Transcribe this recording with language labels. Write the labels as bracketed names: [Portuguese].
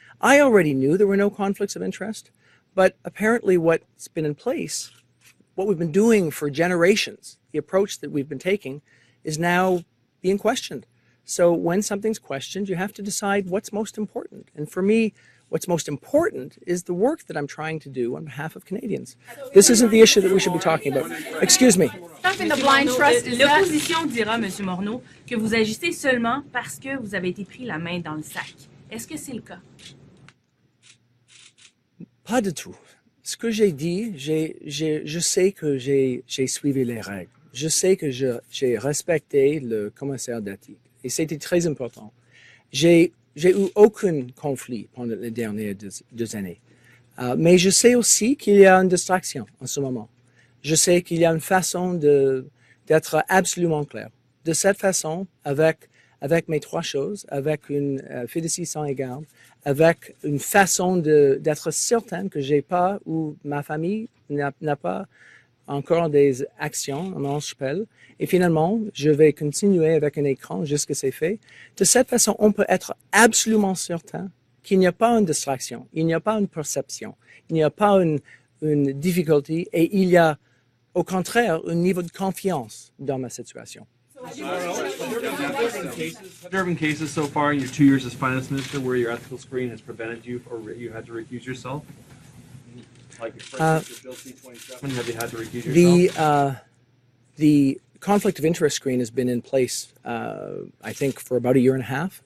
[English] I already knew there were no conflicts of interest, but apparently what's been in place, what we've been doing for generations, the approach that we've been taking, is now being questioned. So when something's questioned, you have to decide what's most important. And for me, what's most important is the work that I'm trying to do on behalf of Canadians. This isn't the issue that we should be talking about. Excuse me. Stuff in the blind trust, is that? [French] L'opposition dira, M. Morneau, que vous agissez seulement parce que vous avez été pris la main dans le sac. Est-ce que c'est le cas? Pas du tout. Ce que j'ai dit, je sais que j'ai suivi les règles. Je sais que j'ai respecté le commissaire d'éthique. Et c'était très important. J'ai eu aucun conflit pendant les dernières deux années. Mais je sais aussi qu'il y a une distraction en ce moment. Je sais qu'il y a une façon d'être absolument clair. De cette façon, avec mes trois choses, avec une fiducie sans égard, avec une façon d'être certain que j'ai pas ou ma famille n'a pas encore des actions en Morneau Sheppel. Et finalement, je vais continuer avec un écran jusqu'à c'est fait. De cette façon, on peut être absolument certain qu'il n'y a pas une distraction, il n'y a pas une perception, il n'y a pas une difficulté et il y a au contraire un niveau de confiance dans ma situation. [English] Have there been cases so far in your 2 years as finance minister where your ethical screen has prevented you or you had to recuse yourself? Like, for instance, your Bill C-27, have you had to recuse yourself? The conflict of interest screen has been in place, I think, for about a year and a half.